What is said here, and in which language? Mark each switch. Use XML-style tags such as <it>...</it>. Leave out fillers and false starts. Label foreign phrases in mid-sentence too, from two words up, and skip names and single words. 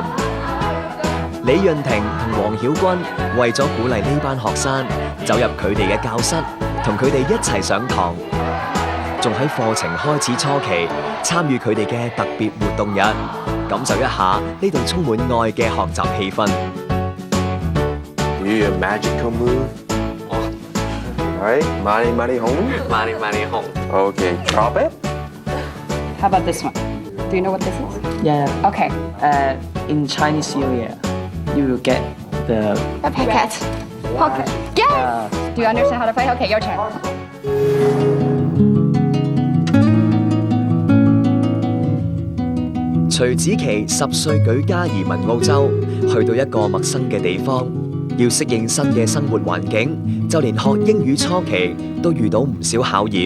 <yue>李潤婷同黃曉君為咗鼓勵呢班學生走入佢哋嘅教室，同佢哋一齊上堂，仲喺課程開始初期參與佢哋嘅特別活動日，感受一下呢度充滿愛嘅學習氣氛。</yue> <en>Do your magical move. Alright, money, money, home. Money, money, home. Okay, drop it. How about this one? Do you know what this is? Yeah. Okay. In Chinese New Year, you will get the A packet. Pocket. Yes! Do you understand how to play? Okay, your turn.</en> <yue>徐子淇10歲舉家移民澳洲，去到一個陌生嘅地方，要適應新嘅生活環境，就連學英語初期都遇到唔少考驗。</yue>